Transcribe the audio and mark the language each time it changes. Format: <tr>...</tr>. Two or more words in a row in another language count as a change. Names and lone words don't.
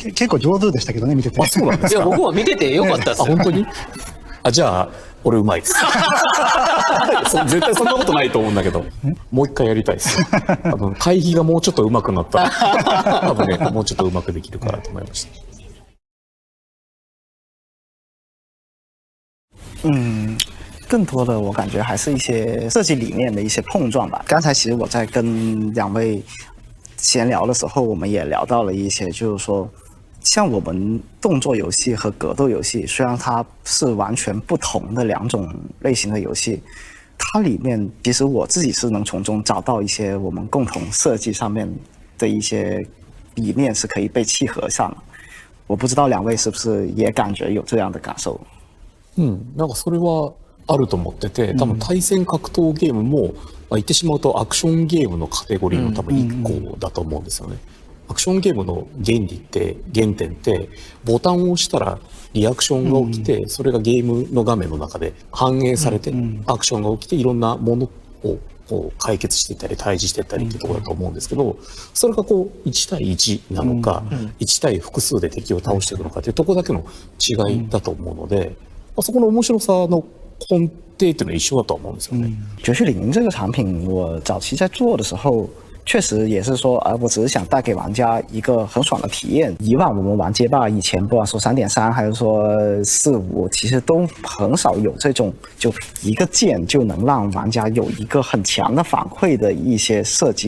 <ja>結構上手でしたけどね、見てて。そうなんですか。いや、僕は見ててよかったですよ。本当に？じゃあ、俺うまいです。絶対そんなことないと思うんだけど、もう一回やりたいです。回避がもうちょっと上手くなったら、多分ね、もうちょっと上手くできるかなと思いました。</ja> <zh>更多的我感觉还是一些设计理念的一些碰撞吧。刚才其实我在跟两位闲聊的时候，我们也聊到了一些，就是说，像我们动作游戏和格斗游戏，虽然它是完全不同的两种类型的游戏，它里面其实我自己是能从中找到一些我们共同设计上面的一些理念是可以被契合上的。我不知道两位是不是也感觉有这样的感受？</zh> <ja>なんかそれはあると思ってて、多分対戦格闘ゲームも、言ってしまうとアクションゲームのカテゴリーの多分一個だと思うんですよね。アクションゲームの原理って原点ってボタンを押したらリアクションが起きて、それがゲームの画面の中で反映されて、アクションが起きていろんなものをこう解決していったり対峙していったりっていうところだと思うんですけど、それがこう1対1なのか、1対複数で敵を倒していくのかっていうところだけの違いだと思うので、そこの面白さの根底っていうのは一緒だと思うんですよね。</ja> <zh>绝区零这个产品，我早期在做的时候，确实也是说，我只是想带给玩家一个很爽的体验。以往我们玩街霸，以前不管说3.3还是说4.5，其实都很少有这种就一个键就能让玩家有一个很强的反馈的一些设计。</zh>